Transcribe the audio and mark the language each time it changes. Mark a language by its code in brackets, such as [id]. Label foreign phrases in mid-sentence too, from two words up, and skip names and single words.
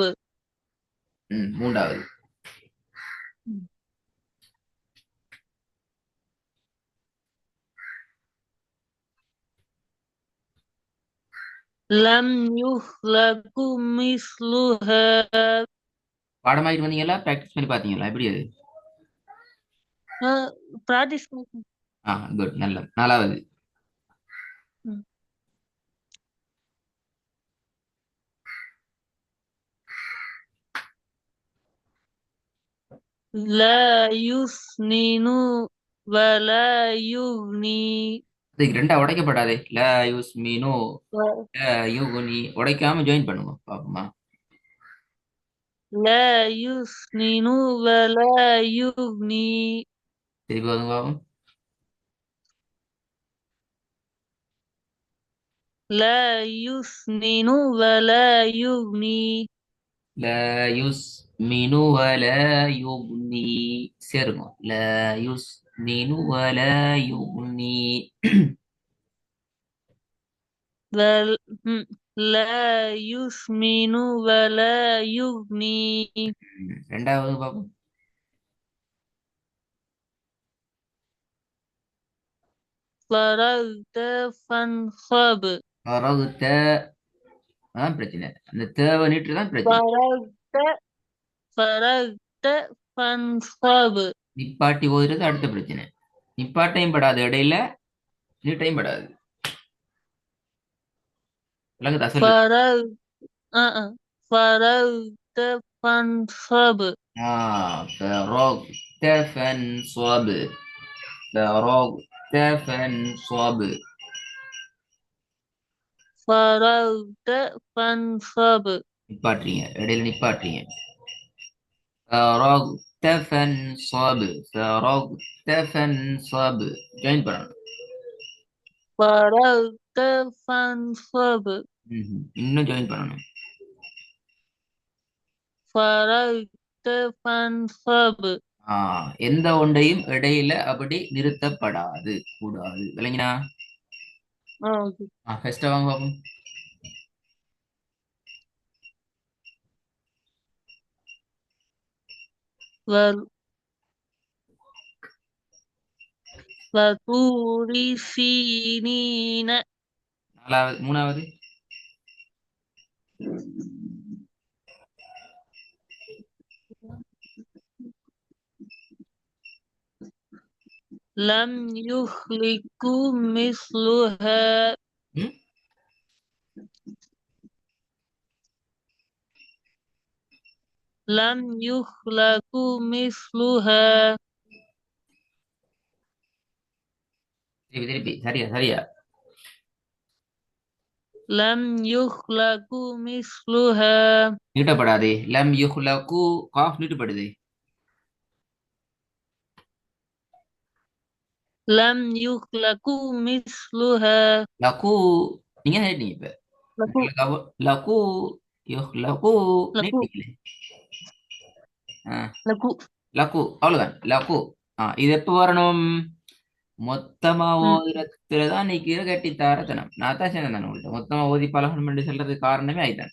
[ta] மூன்றாவது. [ar] لم يخلق مثلها [ta] பாடமாயிட்டு வந்தீங்களா? ப்ராக்டிஸ் பண்ணி பார்த்தீங்களா? எப்படி அது? practice குட், நல்ல. நாலாவது. [ar] لا يسمن ولا يغني [ta] இதுக்கு ரெண்டா உடைக்கப்படாதே. [ar] لا يسمن يغني [ta] உடைக்காம ஜாயின் பண்ணுங்க பாப்போமா. [ar] لا يسمن ولا يغني [ta] திருப்பி வந்து பாப்போம். [ar] لا يسمن ولا يغني لا يسمن ولا يغني. சேருங்க. لا يسمن ولا يغني. ولا لا يسمن ولا يغني [ta] ரெண்டாவது பாப்போம். [ar] فرغت فانصب [ta] பரகுத்த. அதான் பிரச்சனை. அந்த தேவை நீட்டு தான் பிரச்சனை. [ar] فرغت فرغت فانصب [ta] நிப்பாட்டி ஓதுறது அடுத்த பிரச்சனை. நிப்பாட்டையும் படாது இடையில, நீட்டையும் படாது. விளங்குதா சொல்லு? [ar] فرغت فرغت فانصب فرغت فانصب. فرغت فانصب. فرغت فانصب [ta] நிப்பாட்டுறீங்க, இடையில நிப்பாட்டுறீங்க. [ar] فرغت فانصب. فرغت فانصب. [ta] ஜாயின் பண்ணணும். [ar] فرغت فانصب [ta] இன்னும் ஜாயின் பண்ணணும். [ar] فرغت فانصب [ta] எந்த ஒன்றையும் இடையில அப்படி நிறுத்தப்படாது, கூடாது. விளங்கினா? اوكي ஃபர்ஸ்ட் வாங்க பாப்போம். [ar] و- وطور سينين [ta] நாலாவது. மூணாவது. [ar] لم يخلق مثلها ம்? لم يخلق مثلها [ta] திருப்பி திருப்பி. சரியா சரியா. [ar] لم يخلق مثلها [ta] நீட்டப்படாதே. [ar] لم يخلق. [ta] காஃப் நீட்டப்படுதே. [ar] لم يخلق مثلها [ta] லகு. நீங்க கேட்டீங்க இப்ப. [ar] லகு لق يخلق லகு [ta] நீட்டிங்களே. [ar] லகு. [ta] லகு அவ்வளவுதான். லகு. இது எப்ப வரணும்? மொத்தமா ம். ஓதுறதுலதான் நீக்கிற கட்டித்தாரத்தனம். நான் தான் சொன்னேன் உங்கள்ட்ட மொத்தமா ஓதி பழகணும் என்று சொல்றதுக்கு காரணமே ஆயிட்டான்.